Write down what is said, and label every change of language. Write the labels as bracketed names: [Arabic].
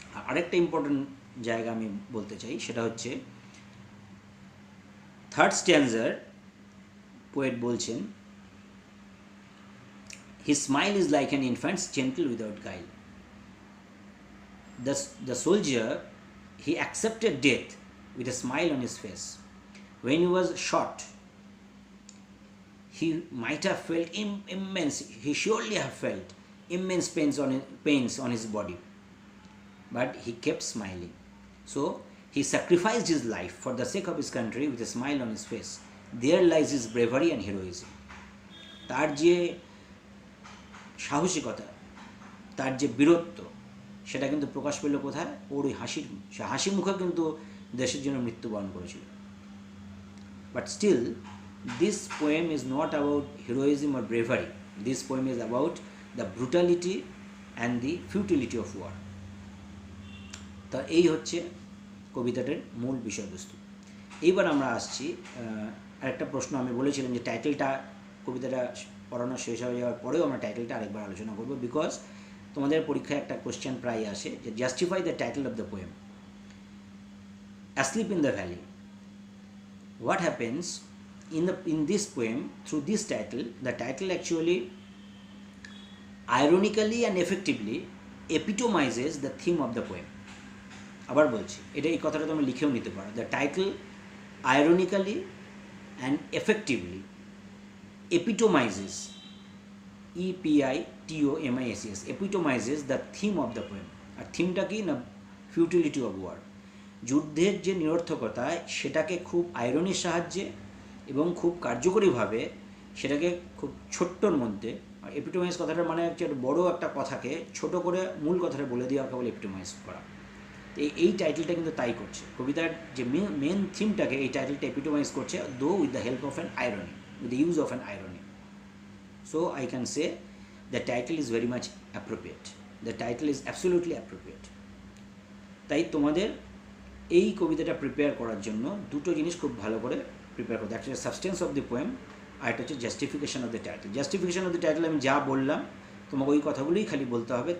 [Bangla] আরেকটা ইম্পর্টেন্ট জায়গা আমি বলতে চাই, সেটা হচ্ছে থার্ড স্ট্যান্জার পোয়েট বলছেন, [English] His smile is like an infant's gentle without guile. The soldier, he accepted death with a smile on his face. When he was shot, he might have felt he surely have felt immense pains on his body, but he kept smiling. So he sacrificed his life for the sake of his country with a smile on his face. There lies his bravery and heroism. [Bangla] তার যে সাহসিকতা, তার যে বীরত্ব, সেটা কিন্তু প্রকাশ পেল কোথায়? ওর ওই হাসি মুখে কিন্তু দেশের জন্য মৃত্যুবরণ করেছিল। [English] But still this poem is not about heroism or bravery. This poem is about the brutality and the futility of war. [Bangla] তা এই হচ্ছে কবিতাটার মূল বিষয়বস্তু। এইবার আমরা আসছি আরেকটা প্রশ্ন। আমি বলেছিলাম যে টাইটেলটা, কবিতাটা পড়ানো শেষ হয়ে যাওয়ার পরেও আমরা টাইটেলটা আরেকবার আলোচনা করব, বিকজ তোমাদের পরীক্ষায় একটা কোশ্চেন প্রায় আসে যে [English] Justify the title of the poem. Asleep in the Valley. What happens in this poem through this title? The title actually ironically and effectively epitomizes the theme of the poem. [Bangla] আবার বলছি, এটা এই কথাটা তুমি লিখেও নিতে পারো। [English] The title ironically and effectively epitomizes, epitomizes, epitomizes the theme of the poem. [Bangla] আর থিমটা কি না? ফিউটিলিটি অফ ওয়ার, যুদ্ধের যে নিরর্থকতা, সেটাকে খুব আইরনির সাহায্যে এবং খুব কার্যকরীভাবে সেটাকে খুব ছোট্টর মধ্যে, এপিটোমাইজ কথাটার মানে হচ্ছে বড় একটা কথাকে ছোট করে মূল কথাটা বলে দেওয়াকে বলে এপিটোমাইজ করা। এই টাইটেলটা কিন্তু তাই করছে। কবিতার যে মেন থিমটাকে এই টাইটেলটা এপিটোমাইজ করছে, [English] Though with the help of an irony, with the use of an irony. So I can say the title is very much appropriate. The title is absolutely appropriate. [Bangla] তাই তোমাদের এই কবিতাটা প্রিপেয়ার করার জন্য দুটো জিনিস খুব ভালো করে প্রিপেয়ার করতে, একটা সাবস্টেন্স অফ দ্য পোয়েম, আর একটা হচ্ছে justification of the title. Justification of the title আমি যা বললাম তোমাকে ওই কথাগুলোই খালি বলতে হবে।